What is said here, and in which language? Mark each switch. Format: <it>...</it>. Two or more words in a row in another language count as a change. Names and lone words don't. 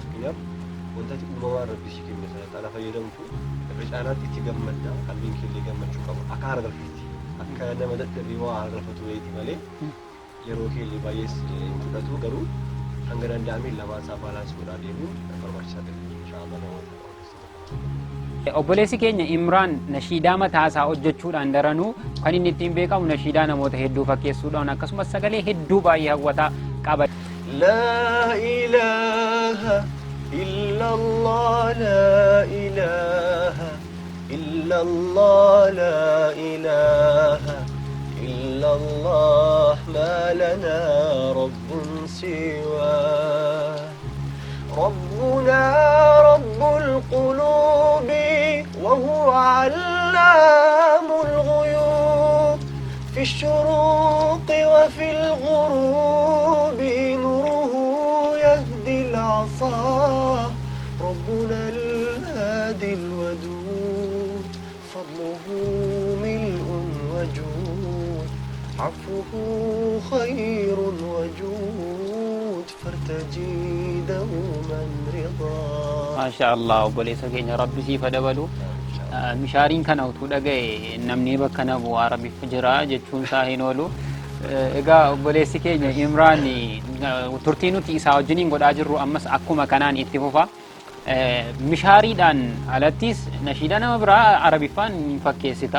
<om>Fakkeenyaaf wanta uumamaa rabbi si kenne sana xaala fayyadamtu irra caalaatti itti gammadda qalbiin keellee gammachuu qabu akka haara galfatti akka nama dadhabee waa harrafatu wayiiti malee yeroo keellee baay'ees hin fudhatu garuu hanga danda'ameen lamaan isaa baalaansii godhaa deemuun barbaachisaa ta'e inshaallah namoota. Obboleessi keenya Imraan nashiidaa mataasaa hojjechuudhaan daranuu kan inni ittiin beekamu nashiidaa namoota hedduu fakkeessuudhaan akkasumas sagalee hedduu baay'ee hawwataa qaba.</om> <ar>لا إله إلا الله لا إله إلا الله لا إله إلا الله ما لنا رب سواه ربنا رب القلوب وهو علام الغيوب في الشروق وفي الغروب نوره يهدي العصا ربنا الهادي الودود فضله ملء وجود عفوه خير وجود فارتجي دوما رضا ما شاء الله</ar> <om>obboleessa keenya rabbi siif dabalu mishaariin kana utuu dhagaye namni bakka nabu arabiif jira jechuun isaa hin oolu. Egaa obboleessi keenya Imraan turtii nuti isaa wajjiniin godhaa jirru ammas akkuma kanaan itti fufa. Mishaariidhaan alattis nashiida nama biraa arabiffaan ni fakkeessita.</om>